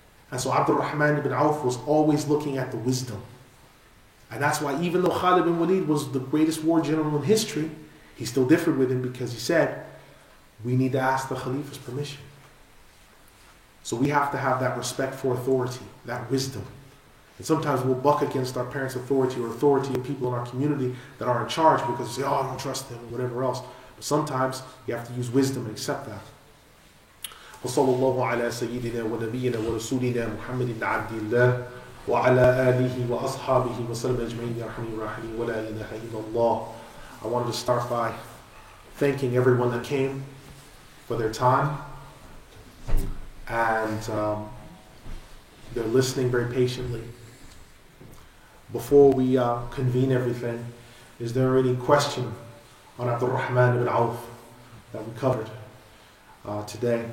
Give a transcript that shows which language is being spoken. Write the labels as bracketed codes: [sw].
[en] And so Abdur-Rahman Ibn Awf was always looking at the wisdom. And that's why even though Khalid bin Walid was the greatest war general in history, he still differed with him because he said, we need to ask the Khalifa's permission. So we have to have that respect for authority, that wisdom. And sometimes we'll buck against our parents' authority or authority of people in our community that are in charge because we say, oh, I don't trust them, or whatever else. But sometimes you have to use wisdom and accept that. [ar] وصلى الله على سيدنا ونبينا ورسولنا محمد بن عبد الله وعلى آله وأصحابه وسلم أجمعين يا أرحم الراحمين ولا إله إلا الله. [en] I wanted to start by thanking everyone that came for their time. And they're listening very patiently. Before we convene everything, is there any question on Abdur-Rahman Ibn Awf that we covered today?